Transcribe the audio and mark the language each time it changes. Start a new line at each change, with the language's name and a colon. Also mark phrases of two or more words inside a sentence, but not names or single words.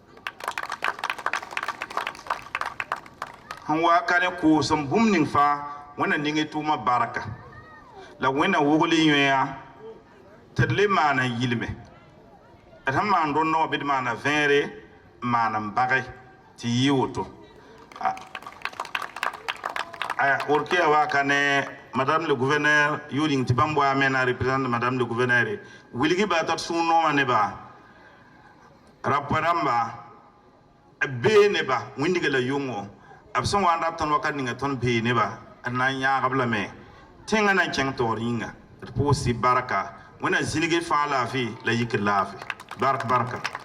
Mossi: sẽn wa ka ne koosem bũmb ning fãa wẽnna ning y tʋʋmã barka la wẽnna wogl y yõeã tɩ d le maana yilme d sẽn maan rõndã wã bɩ d maana vẽere n maan n bage tɩ yɩ woto orke ya wa ka ne
French: madame le gouverneur
Mossi: yoling tɩ bãmb waa mena
French: représente madame le gouverneur
Mossi: wilgi baa t'a d sũur noomã nebã rapõ rãmba b bee neba wĩndga la yʋngo b sẽn wa n rat tõnd wakat ninga tõnd bee neba d na n yãagb lame tẽngã na n kẽng taoor yĩnga d pʋʋs tɩ barka wẽnna zĩnigi fãa laafɩ la yikr laafɩ barka